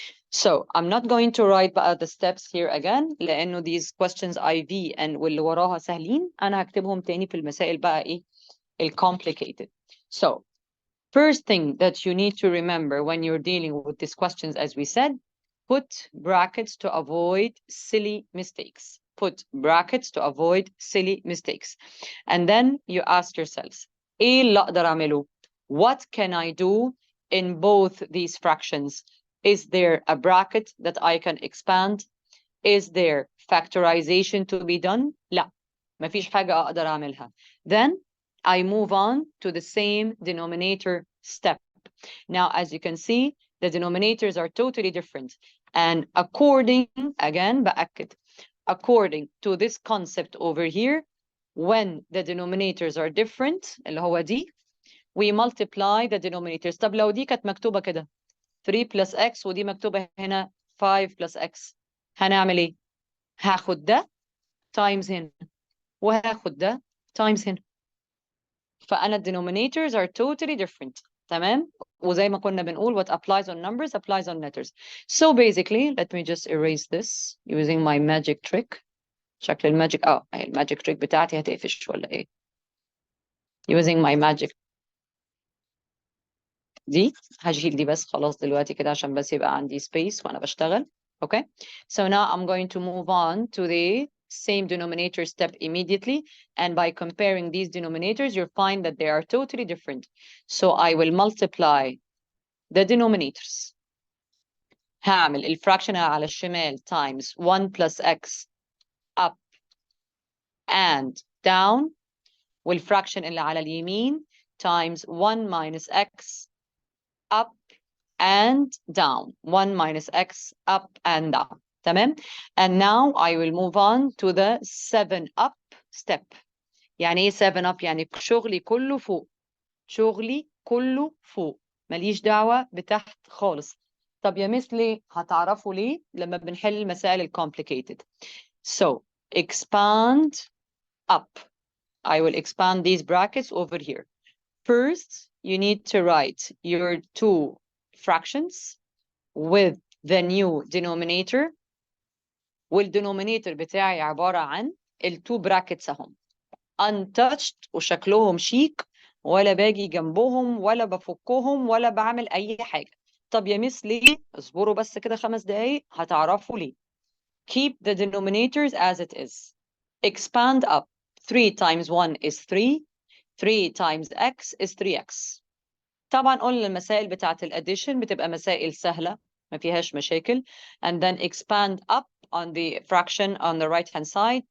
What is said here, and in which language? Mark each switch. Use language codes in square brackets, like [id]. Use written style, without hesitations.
[en] So I'm not going to write بقى the steps here again [ar] لأنه [en] these questions IV and [ar] واللي وراها سهلين. أنا هكتبهم تاني في المسائل بقى إيه complicated. [en] So first thing that you need to remember when you're dealing with these questions, as we said, put brackets to avoid silly mistakes. Put brackets to avoid silly mistakes. And then you ask yourselves, [ar] إيه اللي أقدر أعمله? [en] What can I do in both these fractions? Is there a bracket that I can expand? Is there factorization to be done? [ar] لا, مفيش حاجة أقدر أعملها. [en] Then I move on to the same denominator step. Now, as you can see, the denominators are totally different. And according, again, بأكد, according to this concept over here, when the denominators are different, [ar] اللي هو دي, [en] we multiply the denominators. [ar] طب لو دي كانت مكتوبة كده 3 plus x ودي مكتوبة هنا 5 plus x, هنعمل ايه؟ هاخد ده times هنا وهاخد ده times هنا. [en] فأنا denominators are totally different. [ar] تمام؟ وزي ما كنا بنقول [en] what applies on numbers applies on letters. So basically, let me just erase this using my magic trick. [ar] شكل الماجيك الماجيك trick بتاعتي هتقفش ولا ايه؟ [en] Using my magic [ar] دي هشيل دي بس خلاص دلوقتي كده عشان بس يبقى عندي space وأنا بشتغل. [en] Okay? So now I'm going to move on to the same denominator step immediately, and by comparing these denominators you'll find that they are totally different. So I will multiply the denominators. [ar] هعمل الفراكشن على الشمال [en] times 1 plus x up and down, [ar] والفراكشن اللي على اليمين [en] times 1 minus x up and down. 1 minus x up and down. تمام? And now I will move on to the 7 up step. [ar] يعني ايه 7 up؟ يعني شغلي كله فوق. شغلي كله فوق. ماليش دعوة بتحت خالص. طب يا مس ليه؟ هتعرفوا ليه لما بنحل المسائل complicated. [en] So expand up. I will expand these brackets over here. First, you need to write your two fractions with the new denominator. [ar] والdenominator بتاعي عبارة عن التو brackets اهم [en] untouched [ar] وشكلهم شيك ولا باجي جنبهم ولا بفكهم ولا بعمل أي حاجة. طب يا مس ليه؟ اصبروا بس كده 5 دقايق هتعرفوا ليه. [en] Keep the denominators as it is. Expand up. 3 times 1 is 3. 3 times x is 3x. [ar] طبعا قلنا المسائل بتاعت الاديشن بتبقى مسائل سهلة ما فيهاش مشاكل. [en] And then expand up on the fraction on the right hand side.